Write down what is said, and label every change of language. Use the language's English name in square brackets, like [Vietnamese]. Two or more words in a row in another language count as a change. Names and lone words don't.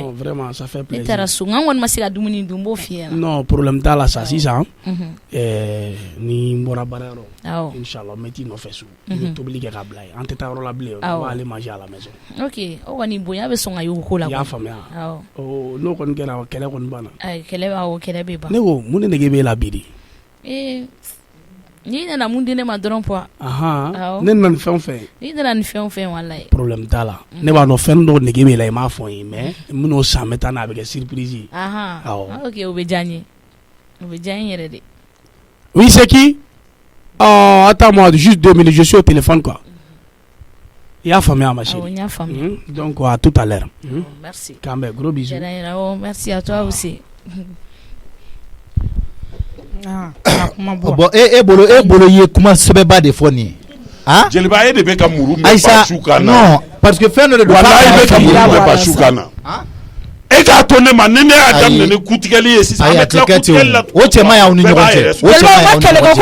[French] Non vraiment ça fait plaisir. [Bambara] Ne taara so n kɔni ma se ka dumuni dun n b'o f'i ɲɛna. Non problème t'a la sa sisan ni n bɔra baarayɔrɔ inchallah n bɛ t'i nɔfɛ so i bɛ tobili kɛ k'a bila yen an tɛ taa yɔrɔ la bilen [French] on va aller manger à la maison. [Bambara] Ok o kɔni bonya bɛ sɔn ka y'o ko la. I y'a faamuya n'o kɔni kɛra kɛlɛ kɔni banna. Kɛlɛ bɛ ban. Ne ko mun de nege b'e la bi de. N'i nana mun di ne ma dɔrɔn poids. Ne nana ni fɛn o fɛn. N'i nana ni fɛn o fɛn walayi. Problème t'a la ne b'a dɔn fɛn dɔw nege b'e la i m'a fɔ n ye mais n bɛn'o san n bɛ taa n'a bɛ kɛ surprise ye. Ok o bɛ diya n ye o bɛ diya n yɛrɛ de. [French] Oui c'est qui? Attends-moi juste 2 minutes je suis au téléphone quoi. [Bambara] I y'a faamuya [French] ma chérie. [Bambara] N y'a faamuya. [French] Donc à tout à l'heure. Merci. [Bambara] K'an bɛn [French] gros bisous. Merci à toi aussi. [Bambara] Bon e bolo ye kuma sɛbɛba de fɔ nin ye. Jeliba e de bɛ ka muru mɛ Basu kan na. Non parce que fɛn dɔ de don. Walayi e bɛ ka muru mɛ Basu kan na. E k'a to ne ma ni ne y'a daminɛ ni kutigɛli ye sisan an bɛ tila kutigɛli la. O cɛ man ɲi aw ni ɲɔgɔn cɛ. O cɛ man ɲi aw ni ɲɔgɔn cɛ.